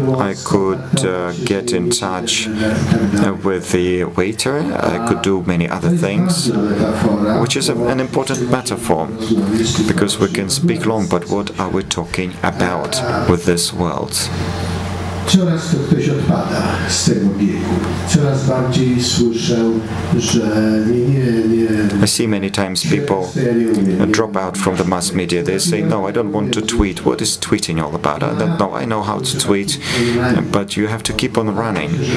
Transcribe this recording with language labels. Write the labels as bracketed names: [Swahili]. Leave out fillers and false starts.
[English] I could get in touch with the waiter. I could do many other things, which is an important metaphor, because we can speak long, but what are we talking about with this world? [Polish] Coraz to ktoś odpada z tego biegu. Coraz bardziej słyszę, że nie. [English] I see many times people drop out from the mass media. They say, no, I don't want to tweet. What is tweeting all about? I don't know. I know how to tweet, but you have to keep on running.